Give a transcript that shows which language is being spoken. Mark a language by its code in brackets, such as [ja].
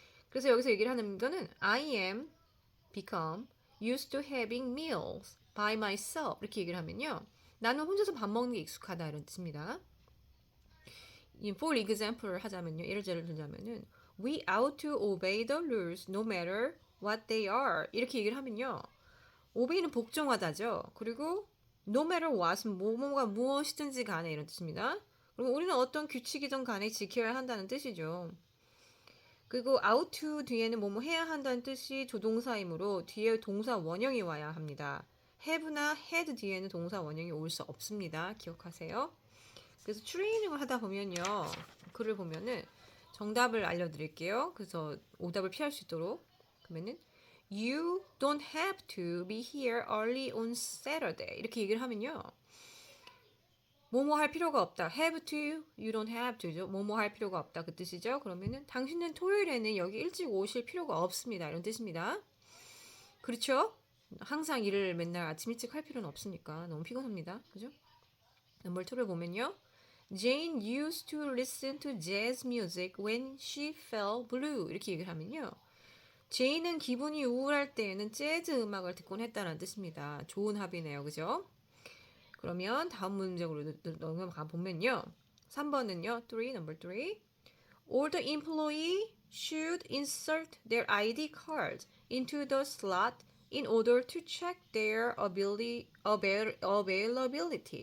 [ko] 그래서 여기서 얘기를 하는 거는 [en] I am become used to having meals by myself [ko] 이렇게 얘기를 하면요. 나는 혼자서 밥 먹는 게 익숙하다 이런 뜻입니다. For example를 하자면요. 예를 들자면은 [en] We ought to obey the rules no matter what they are [ko] 이렇게 얘기를 하면요. obey는 복종하다죠. 그리고 no matter what 뭐뭐가 무엇이든지 간에 이런 뜻입니다. 그리고 우리는 어떤 규칙이든 간에 지켜야 한다는 뜻이죠. 그리고 out to 뒤에는 뭐뭐 해야 한다는 뜻이 조동사이므로 뒤에 동사 원형이 와야 합니다. have나 had 뒤에는 동사 원형이 올 수 없습니다. 기억하세요. 그래서 트레이닝을 하다 보면요. 글을 보면은 정답을 알려드릴게요. 그래서 오답을 피할 수 있도록. 그러면은 [en] You don't have to be here early on Saturday. [ko] 이렇게 얘기를 하면요. 뭐뭐 할 필요가 없다. [en] have to, you don't have to죠. [ko] 뭐뭐 할 필요가 없다. 그 뜻이죠. 그러면은 당신은 토요일에는 여기 일찍 오실 필요가 없습니다. 이런 뜻입니다. 그렇죠? 항상 일을 맨날 아침 일찍 할 필요는 없으니까 너무 피곤합니다. 그죠? 넘버 2를 보면요. [en] Jane used to listen to jazz music when she felt blue. [ko] 이렇게 얘기를 하면요. 제이는 기분이 우울할 때에는 재즈 음악을 듣곤 했다는 뜻입니다. 좋은 합이네요. 그죠? 그러면 다음 문제로 넘어가 보면요. 3번은요. number 3. [en] All the employee should insert their ID card into the slot in order to check their availability.